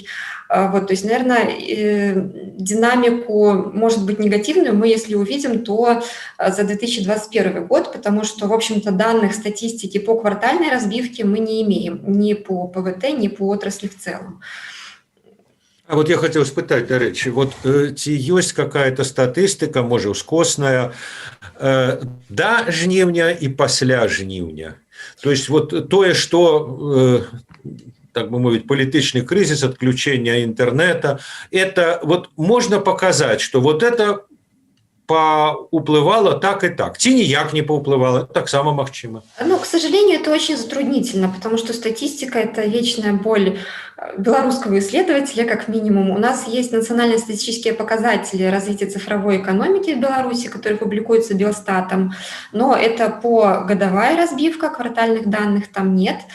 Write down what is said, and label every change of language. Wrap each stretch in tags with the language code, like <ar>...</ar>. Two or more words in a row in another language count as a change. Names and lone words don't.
<ru>Вот, то есть, наверное, динамику может быть негативную мы, если увидим, то за 2021 год, потому что, в общем-то, данных статистики по квартальной разбивке мы не имеем ни по ПВТ, ни по отрасли в целом. А вот я хотел</ru> <be>спытаць, дарэчы, вот ці ёсць какая-то статыстыка, можа, ускосная, да жніўня і пасля жніўня?</be> <ru>То есть вот тое, что... так бы мовить, политический кризис, отключение интернета. Это вот можно показать, что вот это поуплывало так и так.</ru> <be>Ці ніяк не поуплывало, так само магчыма. Ну,</be> <ru>к сожалению, это очень затруднительно, потому что статистика – это вечная боль белорусского исследователя, как минимум. У нас есть национальные статистические показатели развития цифровой экономики в Беларуси, которые публикуются Белстатом, но это погодовая разбивка, квартальных данных там нет.</ru>